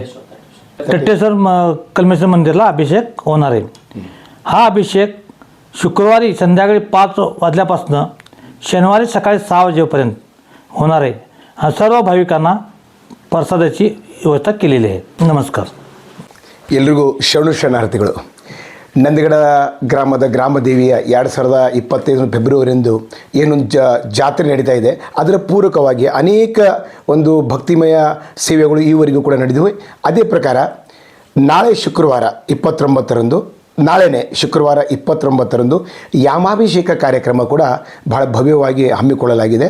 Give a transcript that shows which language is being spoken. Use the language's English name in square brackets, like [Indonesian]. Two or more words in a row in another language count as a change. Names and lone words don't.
[Marathi] तट्टेश्वर कल्मेश्वर मंदिरला अभिषेक होणार आहे. हा अभिषेक शुक्रवारी संध्याकाळी 5 वाजल्यापासून शनिवारी सकाळी 6 वाजेपर्यंत होणार आहे. सर्व भाविकांना प्रसादाची ವ್ಯವಸ್ಥೆ केलेली आहे. [Kannada] ನಮಸ್ಕಾರ. ಎಲ್ರಿಗೂ ಶರಣಾರ್ಥಿಗಳು. ನಂದಿಗಡ ಗ್ರಾಮದ ಗ್ರಾಮದೇವಿಯ 2025 ಫೆಬ್ರವರಿಯಂದು ಏನು ಜಾತ್ರೆ ನಡೀತಾ ಇದೆ, ಅದರ ಪೂರಕವಾಗಿ ಅನೇಕ ಒಂದು ಭಕ್ತಿಮಯ ಸೇವೆಗಳು ಈವರೆಗೂ ಕೂಡ ನಡೆದಿವೆ. ಅದೇ ಪ್ರಕಾರ ನಾಳೆ ಶುಕ್ರವಾರ 29ರಂದು ನಾಳೆನೇ ಶುಕ್ರವಾರ 29ರಂದು ಯಾಮಾಭಿಷೇಕ ಕಾರ್ಯಕ್ರಮ ಕೂಡ ಬಹಳ ಭವ್ಯವಾಗಿ ಹಮ್ಮಿಕೊಳ್ಳಲಾಗಿದೆ.